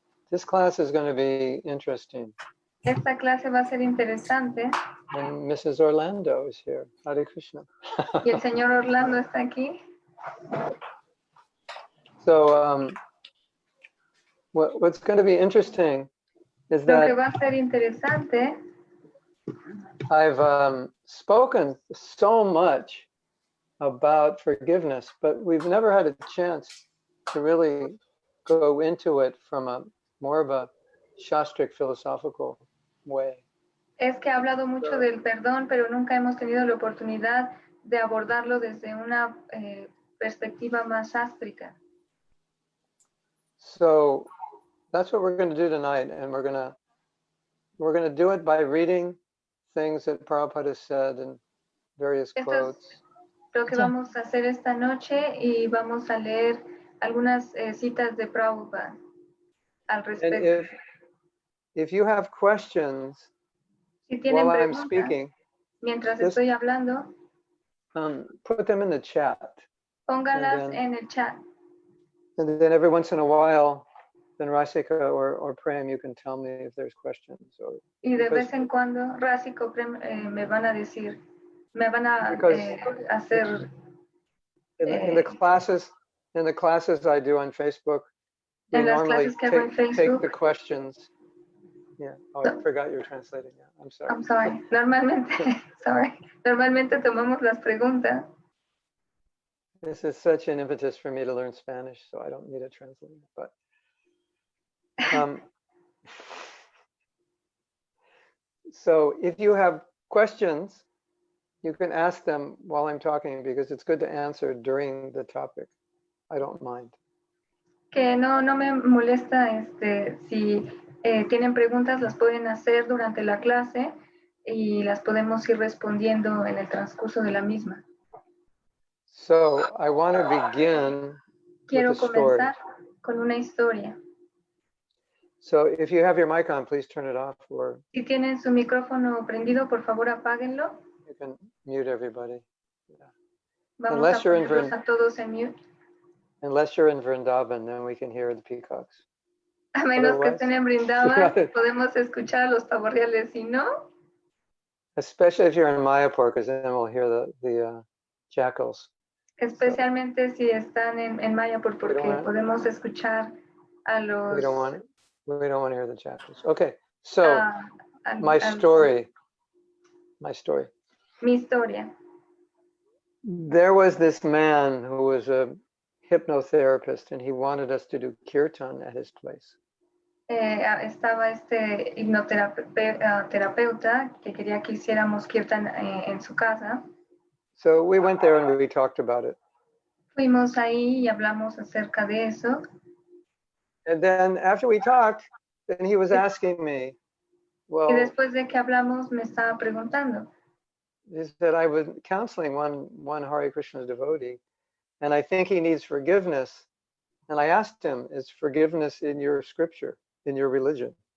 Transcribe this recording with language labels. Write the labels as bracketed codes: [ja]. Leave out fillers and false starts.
[en] This class is going to be interesting. [es] Esta clase va a ser interesante. [en] And Mrs. Orlando is here. Hare Krishna. [es] Y el señor Orlando está aquí. [en] So, what's going to be interesting is [es] Lo que [en] that [es] va a ser interesante. [en] I've spoken so much about forgiveness, but we've never had a chance to really go into it from more of a Shastric philosophical way. [es] Es que ha hablado mucho del perdón, pero nunca hemos tenido la oportunidad de abordarlo desde una perspectiva más sástrica. [en] So that's what we're going to do tonight, and we're going to do it by reading things that Prabhupada said in various quotes. [es] Lo que vamos a hacer esta noche, y vamos a leer algunas citas de Prabhupada al respecto. [en] And if you have questions [es] si tienen [en] while I'm [es] preguntas, [en] speaking, [es] mientras estoy hablando, [en] put them in the chat. [es] Póngalas en el chat. [en] And then every once in a while, then Rasika or Prem, you can tell me if there's questions. [es] Y de vez en cuando, Rasika o Prem me van a decir, me van a hacer. [en] In the classes I do on Facebook, we normally take the questions. Yeah. Oh, I forgot you're translating. Yeah, I'm sorry. I'm sorry. [es] Normalmente tomamos las preguntas. [en] This is such an impetus for me to learn Spanish, so I don't need a translator. But so if you have questions, you can ask them while I'm talking, because it's good to answer during the topic. I don't mind. [es] Que no me molesta si tienen preguntas, las pueden hacer durante la clase y las podemos ir respondiendo en el transcurso de la misma. [en] So I want to begin [es] Quiero [en] with a story. [es] comenzar con una historia. [en] So if you have your mic on, please turn it off, or [es] si tienen su micrófono prendido, por favor apáguenlo. [en] You can mute everybody. Yeah. [es] Vamos [en] Unless [es] a ponerlos a todos en mute. [en] Unless you're in Vrindavan, then we can hear the peacocks. [es] A menos que estén en Vrindavan, podemos escuchar a los pavorreales, si no. [en] Especially if you're in Mayapur, because then we'll hear the jackals. [es] Especialmente si están en Mayapur, porque podemos escuchar a los. [en] We don't want to hear the jackals. Okay, so my story. [es] Mi historia. [en] There was this man who was a hypnotherapist, and he wanted us to do kirtan at his place. [es] Estaba este hipnoterapeuta que quería que hiciéramos kirtan en su casa. [en] So we went there and we talked about it. [es] Fuimos ahí y hablamos acerca de eso. [en] And then after we talked, then he was asking me, well, [es] y después de que hablamos me estaba preguntando. [en] He said, I was counseling one Hare Krishna devotee, and I think he needs forgiveness. And I asked him, is forgiveness in your scripture, in your religion?